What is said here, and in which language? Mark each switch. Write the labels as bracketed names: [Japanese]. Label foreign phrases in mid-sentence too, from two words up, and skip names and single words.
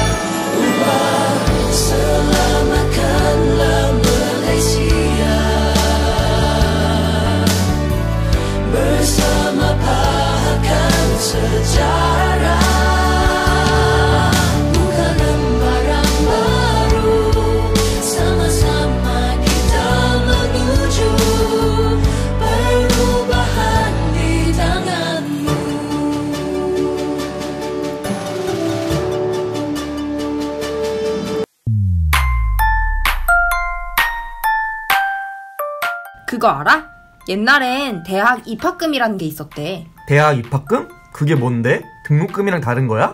[Malay] Selamatkanlah Malaysia bersama pahakan sejarah. Bukan lembaran baru, sama-sama kita menuju perubahan di tanganmu. [Korean] 그거 알아? 옛날엔 대학 입학금이라는 게 있었대. 대학 입학금? 그게 뭔데? 등록금이랑 다른 거야?